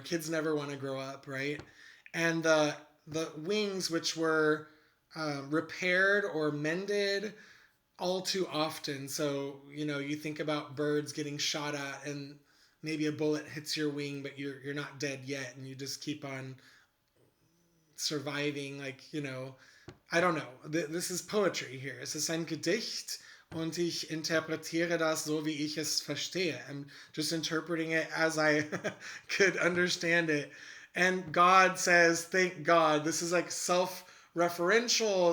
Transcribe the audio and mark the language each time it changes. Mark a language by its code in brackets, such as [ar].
[en] Kids never want to grow up, right? And the wings, which were repaired or mended all too often. So, you think about birds getting shot at and maybe a bullet hits your wing, but you're not dead yet, and you just keep on surviving. I don't know. This is poetry here. [de] Es ist ein Gedicht und ich interpretiere das so, wie ich es verstehe. [en] I'm just interpreting it as I could understand it. And God says, thank God. This is like self-referential.